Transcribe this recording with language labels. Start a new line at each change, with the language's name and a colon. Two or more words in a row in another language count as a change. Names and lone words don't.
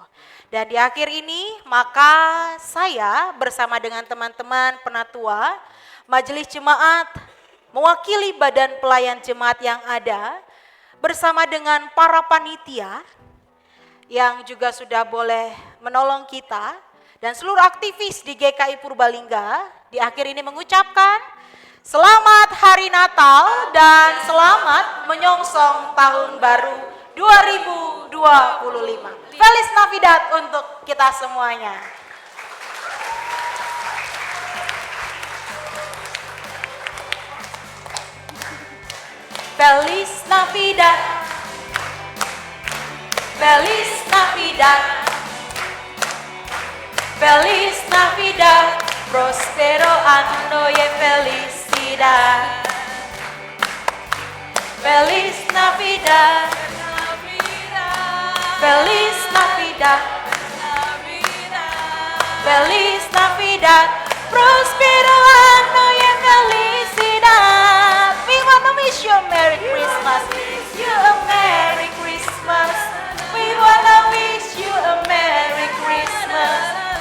Indonesian: Dan di akhir ini maka saya bersama dengan teman-teman penatua, majelis jemaat, mewakili badan pelayan jemaat yang ada, bersama dengan para panitia yang juga sudah boleh menolong kita dan seluruh aktivis di GKI Purbalingga di akhir ini mengucapkan selamat Hari Natal dan selamat menyongsong tahun baru 2025.
Spanish: Feliz Navidad
Indonesian: untuk kita semuanya.
Spanish: Feliz Navidad, Feliz Navidad, Feliz Navidad, prospero anno y felicidad. Feliz Navidad, Feliz Navidad, Feliz Navidad, prospero anno y felicidad.
English: We want to wish you a Merry Christmas. You a Merry Christmas. We want to wish you a Merry Christmas.